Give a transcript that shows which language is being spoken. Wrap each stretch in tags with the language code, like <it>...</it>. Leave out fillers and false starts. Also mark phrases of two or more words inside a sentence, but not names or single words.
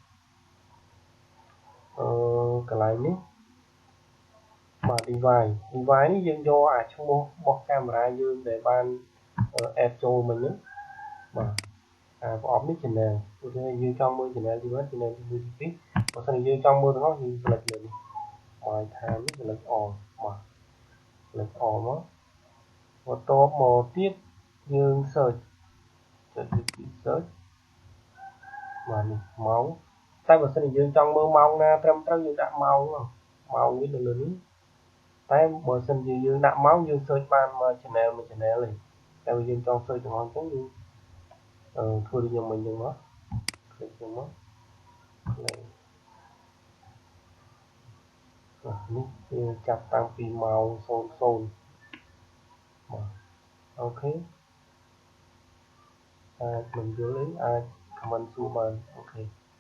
<km>កន្លែងនេះបាទ device នេះយើងយកអាឈ្មោះរបស់កាមេរ៉ាយើងដែលបាន add ចូលមិញហ្នឹងបាទប្រអប់នេះ channel ឧទាហរណ៍យើងច ង់មើល channel ទី1 channel ទី2ទី2បើសិនជាយើងចង់មើលទាំងអស់យើង select លើនេះ</km> <en>my time</en> <km>នេះ select all បាទ</km> <en>select all</en> <km>មកបន្ទាប់មកទៀតយើង search ចុចពី search បាទនេះម៉ោ ងតែបើសិនជាយើងចង់មើលម៉ោងណាត្រឹមត្រូវយើងដាក់ម៉ោងវានៅលើនេះតែបើសិនជាយើងដាក់ម៉ោងយើង search បានមួយ channel ទេ</km> <vi>tại vì</vi> <km>យើងចង់ search ទាំងអស់អញ្ចឹងយើងធ្វើដូចខ្ញុំមិញអញ្ចឹងមក click ហ្នឹងមក play នេះវាចាប់តាំងពីម៉ោង 00 មកអូខេអាចមិនយល់ទេអាច comment សួរបានអូខេ</km>